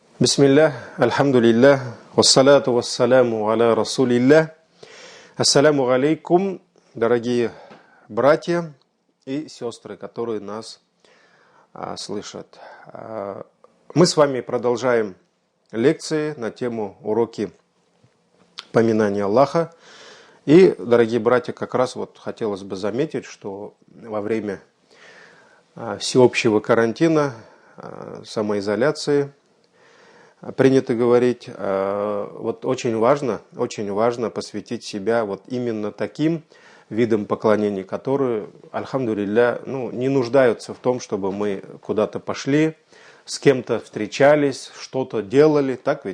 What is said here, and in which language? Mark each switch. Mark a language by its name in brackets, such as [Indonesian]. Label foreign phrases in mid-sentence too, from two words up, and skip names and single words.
[Arabic] بسم الله، الحمد لله، والصلاة والسلام على رسول الله. السلام عليكم, [Russian] дорогие братья и сестры, которые нас слышат. Мы с вами продолжаем лекции на тему уроки поминания Аллаха. И, дорогие братья, как раз вот хотелось бы заметить, что во время всеобщего карантина, самоизоляции, принято говорить, вот очень важно посвятить себя вот именно таким видам поклонений, которые, альхамдулилля, не нуждаются в том, чтобы мы куда-то пошли, с кем-то встречались, что-то делали, так ведь?